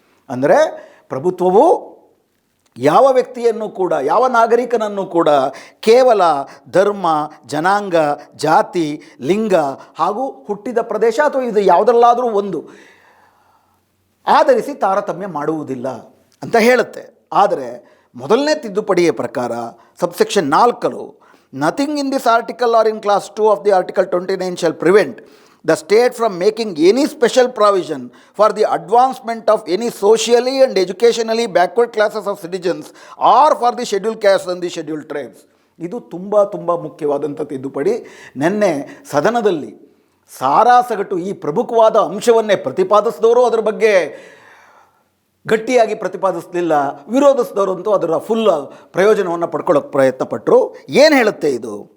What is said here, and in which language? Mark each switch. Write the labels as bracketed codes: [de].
[kn] ಅಂದರೆ ಪ್ರಭುತ್ವವು ಯಾವ ವ್ಯಕ್ತಿಯನ್ನು ಕೂಡ, ಯಾವ ನಾಗರಿಕನನ್ನು ಕೂಡ ಕೇವಲ ಧರ್ಮ, ಜನಾಂಗ, ಜಾತಿ, ಲಿಂಗ ಹಾಗೂ ಹುಟ್ಟಿದ ಪ್ರದೇಶ ಅಥವಾ ಇದು ಯಾವುದರಲ್ಲಾದರೂ ಒಂದು ಆಧರಿಸಿ ತಾರತಮ್ಯ ಮಾಡುವುದಿಲ್ಲ ಅಂತ ಹೇಳುತ್ತೆ. ಆದರೆ ಮೊದಲನೇ ತಿದ್ದುಪಡಿಯ ಪ್ರಕಾರ [en] Subsection 4 nothing in this article or in clause 2 of the article 29 shall prevent the state from making any special provision for the advancement of any socially and educationally backward classes of citizens or for the scheduled castes and the scheduled tribes. [kn] ಇದು ತುಂಬ ಮುಖ್ಯವಾದಂಥ ತಿದ್ದುಪಡಿ. ನಿನ್ನೆ ಸದನದಲ್ಲಿ ಸಾರಾಸಗಟು ಈ ಪ್ರಮುಖವಾದ ಅಂಶವನ್ನೇ ಪ್ರತಿಪಾದಿಸಿದವರು ಅದರ ಬಗ್ಗೆ ಗಟ್ಟಿಯಾಗಿ ಪ್ರತಿಪಾದಿಸಲಿಲ್ಲ, ವಿರೋಧಿಸಿದವರಂತೂ ಅದರ ಫುಲ್ ಪ್ರಯೋಜನವನ್ನು ಪಡ್ಕೊಳ್ಳೋಕ್ಕೆ ಪ್ರಯತ್ನಪಟ್ಟರು. ಏನು ಹೇಳುತ್ತೆ ಇದು?